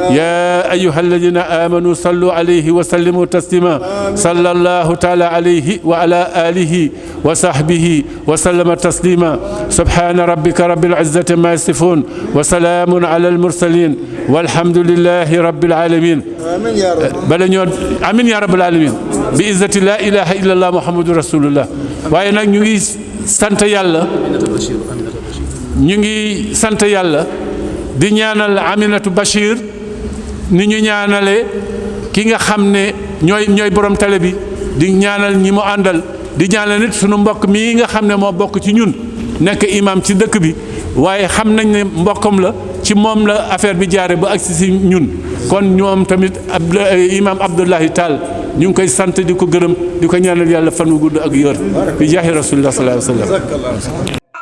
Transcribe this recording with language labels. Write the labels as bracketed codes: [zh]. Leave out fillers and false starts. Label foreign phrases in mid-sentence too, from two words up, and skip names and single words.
[ar] يا أيها الذين آمنوا صلوا عليه وسلموا تسليما صلى الله تعالى عليه وعلى آله وصحبه وسلم تسليما سبحان ربك رب العزة ما يصفون وسلام على المرسلين والحمد لله رب العالمين آمين يا رب العالمين بإذة لا إله إلا الله محمد رسول الله [wo] waaye nag ñu ngi sant yàlla ñu ngi sant yàlla di ñaanal Aminatu Bachir ni ñu ñaanale ki nga xam ne ñooy borom télé bi di ñaanal ñi mu àndal di ñaanal nit sunu mbokk mii nga xam ne moo bokk ci ñun nekk imam ci dëkk bi waaye xam nañ ne mbokkam la ci moom la affaire bi jaare ba agsi si ñun kon ñoom tamit imam Abdoulahi Tall ñu ngi koy sant di ko gërëm di ko ñaanal yàlla fan wu gudd ak yor bi [ar] جاه رسول الله صلى الله عليه وسلم